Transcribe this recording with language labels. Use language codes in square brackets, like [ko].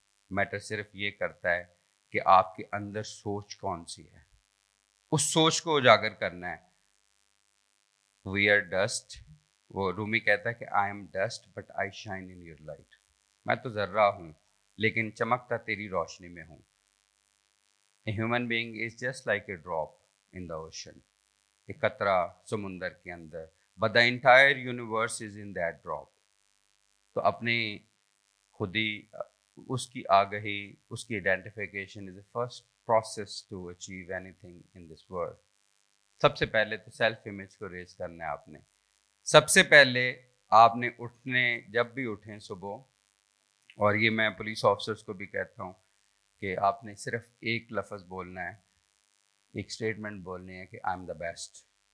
[ur] Metre صرف یہ کرتا ہے کہ آپ کے اندر سوچ کون سی ہے. اس سوچ کو اجاگر کرنا ہے. [en] We are dust. [ur] وہ رومی کہتا ہے کہ [en] I am dust but I shine in your light. [ur] میں تو ذرہ ہوں لیکن چمکتا تیری روشنی میں ہوں. [en] A human being is just like a drop in the ocean. [ur] ایک قطرہ سمندر کے اندر, [en] but the entire universe is in that drop. [ur] تو اپنی خودی, اس کی آگہی, اس کی identification [en] is the first process to achieve anything in this world. [ur] سب سے پہلے تو سیلف امیج کو ریز کرنا ہے آپ نے. سب سے پہلے آپ نے اٹھنے, جب بھی اٹھیں صبح, اور یہ میں پولیس آفیسرس کو بھی کہتا ہوں کہ آپ نے صرف ایک لفظ بولنا ہے, ایک اسٹیٹمنٹ بولنی ہے کہ [en] I am the best.